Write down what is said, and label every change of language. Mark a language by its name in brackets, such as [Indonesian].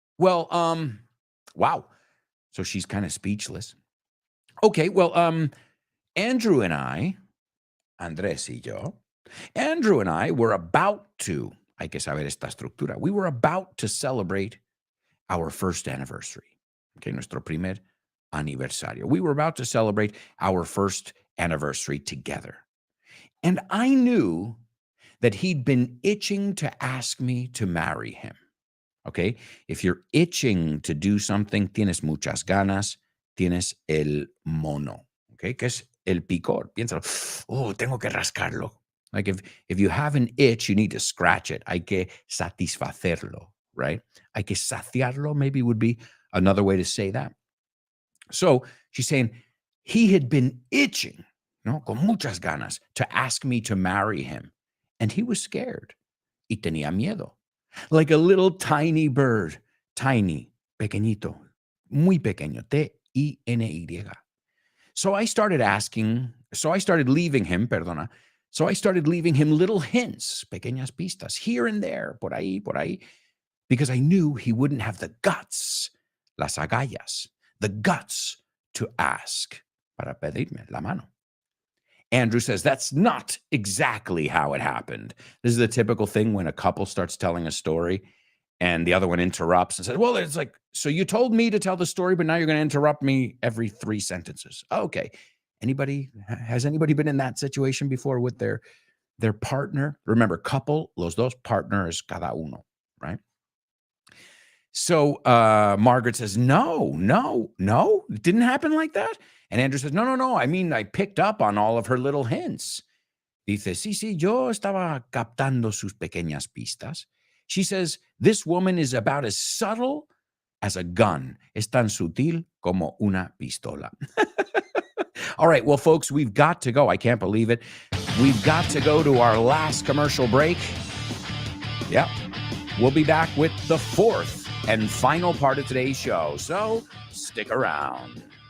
[English] Well, wow. So she's kind of speechless. Okay, well, Andrew and I, [Spanish] Andrés y yo, [English] Andrew and I were about to, [Spanish] hay que saber esta estructura, [English] we were about to celebrate our first anniversary. [Spanish] Okay, nuestro primer aniversario. [English] We were about to celebrate our first anniversary together. And I knew that he'd been itching to ask me to marry him. Okay, if you're itching to do something, [Spanish] tienes muchas ganas, tienes el mono. Okay, que es el picor. Piénsalo. Oh, tengo que rascarlo. [English] Like if you have an itch, you need to scratch it. [Spanish] Hay que satisfacerlo, [English] right? [Spanish] Hay que saciarlo, [English] maybe would be another way to say that. So she's saying he had been itching, no, [Spanish] con muchas ganas, [English] to ask me to marry him. And he was scared. [Spanish] Y tenía miedo. [English] Like a little tiny bird. [Spanish] Tiny, pequeñito, muy pequeño, T-I-N-Y. [English] So I started leaving him little hints, [Spanish] pequeñas pistas, [English] here and there, [Spanish] por ahí, [English] because I knew he wouldn't have the guts, [Spanish] las agallas, [English] the guts to ask [Spanish] para pedirme la mano. [English] Andrew says, that's not exactly how it happened. This is the typical thing when a couple starts telling a story and the other one interrupts and says, well, it's like, so you told me to tell the story, but now you're going to interrupt me every 3 sentences. Okay. Has anybody been in that situation before with their their partner. Remember, couple, [Spanish] los dos, [English] partners, [Spanish] cada uno, [English] right? So Margaret says, no, it didn't happen like that. And Andrew says, no. I mean, I picked up on all of her little hints. [Spanish] Dice, sí, yo estaba captando sus pequeñas pistas. [English] She says, this woman is about as subtle as a gun. [Spanish] Es tan sutil como una pistola. [English] All right, well, folks, we've got to go. I can't believe it. We've got to go to our last commercial break. Yep. We'll be back with the fourth and final part of today's show. So stick around.